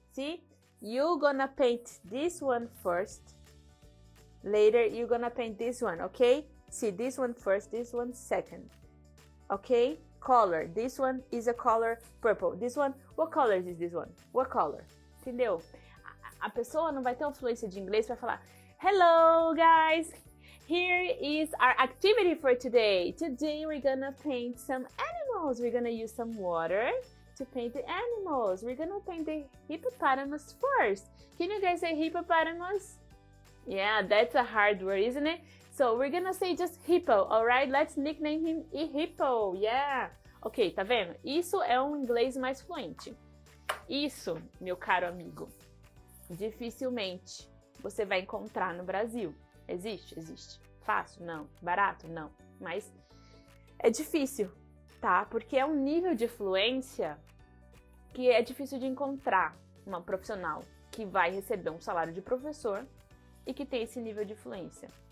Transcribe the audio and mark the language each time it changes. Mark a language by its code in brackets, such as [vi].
[en] See, you're gonna paint this one first. Later, you're gonna paint this one, okay? See, this one first, this one second. Okay? Color. This one is a color purple. This one, what color is this one? What color? [pt] Entendeu? A pessoa não vai ter uma fluência de inglês para falar [en] Hello, guys! here is our activity for today. Today we're gonna paint some animals. We're gonna use some water to paint the animals. We're gonna paint the hippopotamus first. Can you guys say hippopotamus? Yeah, that's a hard word, isn't it? So we're gonna say just hippo, alright? Let's nickname him hippo, yeah. [pt] Ok, tá vendo? Isso é um inglês mais fluente. Isso, meu caro amigo, dificilmente você vai encontrar no Brasil. Existe? Existe. Fácil? Não. Barato? Não. Mas é difícil, tá? Porque é um nível de fluência que é difícil de encontrar uma profissional que vai receber um salário de professor e que tem esse nível de fluência.